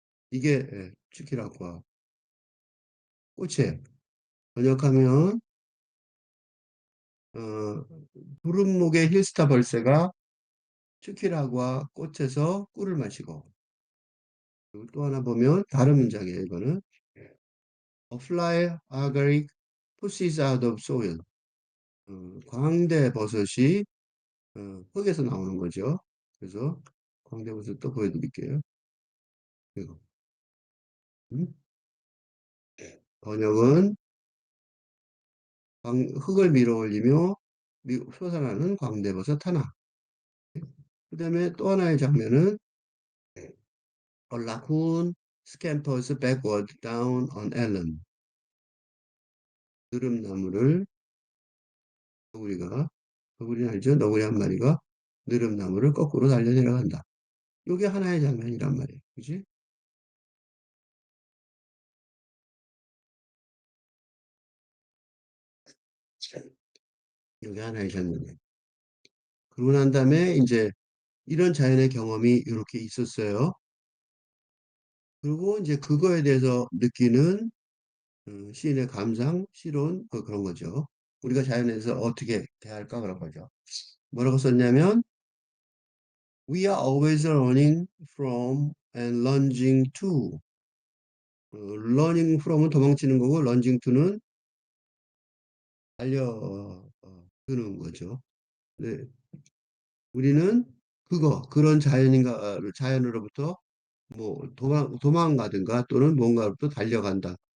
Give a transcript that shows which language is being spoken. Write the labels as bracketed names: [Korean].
[Korean] 이게 Chukiragua 꽃이에요. 번역하면 어, 푸른목의 힐스타 벌새가 츠키라과 꽃에서 꿀을 마시고. 그리고 또 하나 보면 다른 문장이에요. 이거는 [English] A fly agaric pushes out of soil. [Korean] 광대 버섯이 흙에서 나오는 거죠. 그래서 광대 버섯 또 보여드릴게요. 이거. 음? 번역은 흙을 밀어 올리며 솟아나는 광대버섯 하나. 그다음에 또 하나의 장면은 [English] A raccoon scampers backward down on Ellen. [Korean] 느릅나무를 너구리가 너구리 알죠? 너구리 한 마리가 느릅나무를 거꾸로 달려 내려간다. 이게 하나의 장면이란 말이에요. 그지? 이게 하나의 장면이에요. 그러고 난 다음에 이제 이런 자연의 경험이 이렇게 있었어요. 그리고 이제 그거에 대해서 느끼는 시인의 감상, 시론 그런 거죠. 우리가 자연에서 어떻게 대할까 그런 거죠. 뭐라고 썼냐면 [English] We are always running from and lunging to. running from [Korean] 은 도망치는 거고 [English] lunging to [Korean] 는 달려드는 거죠. 네, 우리는 그런 자연으로부터 뭐 도망가든가 또는 뭔가로부터 달려간다.